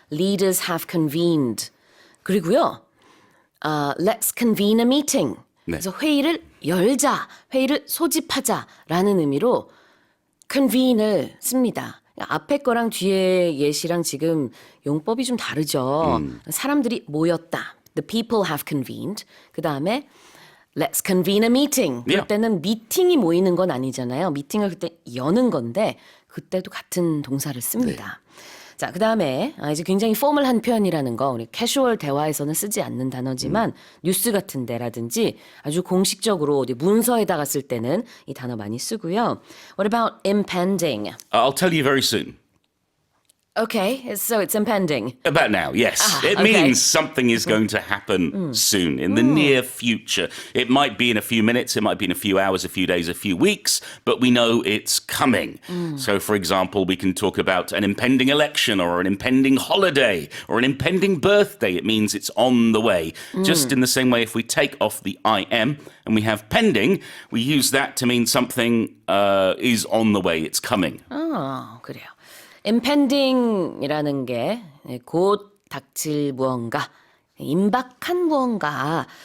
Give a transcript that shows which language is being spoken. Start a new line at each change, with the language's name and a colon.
English: Leaders have convened.
Korean: 그리고요.
English: Let's convene a meeting.
Korean: 네. 그래서 회의를 열자, 회의를 소집하자라는 의미로 convene을 씁니다. 앞에 거랑 뒤에 예시랑 지금 용법이 좀 다르죠. 사람들이 모였다.
English: The people have convened.
Korean: 그 다음에
English: Let's convene a meeting.
Korean: 그럴
English: Yeah.
Korean: 때는 미팅이 모이는 건 아니잖아요. 미팅을 그때 여는 건데 그때도 같은 동사를 씁니다. 자, 그 다음에 이제 굉장히 포멀한 표현이라는 거 우리 캐주얼 대화에서는 쓰지 않는 단어지만 뉴스 같은 데라든지 아주 공식적으로 어디 문서에다가 쓸 때는 이 단어 많이 쓰고요.
English: What about impending? I'll tell you very soon. Okay, so it's impending. About now, yes. It okay. means something is going to happen soon, in the near future. It might be in a few minutes, it might be in a few hours, a few days, a few weeks, but we know it's coming. So, for example, we can talk about an impending election or an impending holiday or an impending birthday. It means it's on the way. Just in the same way, if we take off the IM and we have pending, we use that to mean something is on the way, it's coming.
Korean: 그래요. impending이라는 게 곧 닥칠 무언가, 임박한 무언가.